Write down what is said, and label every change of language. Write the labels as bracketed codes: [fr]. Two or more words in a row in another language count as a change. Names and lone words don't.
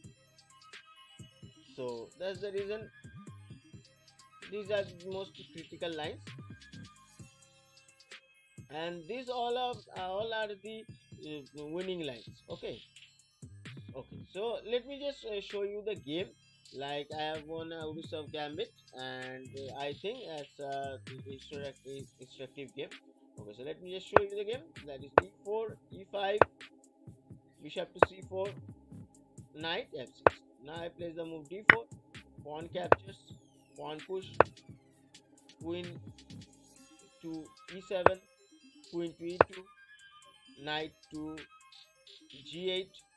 [en] So that's the reason these are the most critical lines, and these all are the winning lines. Okay, okay. So let me just show you the game. Like I have won a Urusov gambit, and I think it's a instructive game. Okay, so let me just show you the game. That is e4, e5, bishop to c4, knight f6. Now I place the move d4, pawn captures, pawn push, queen to e7, queen to e2, knight to g8,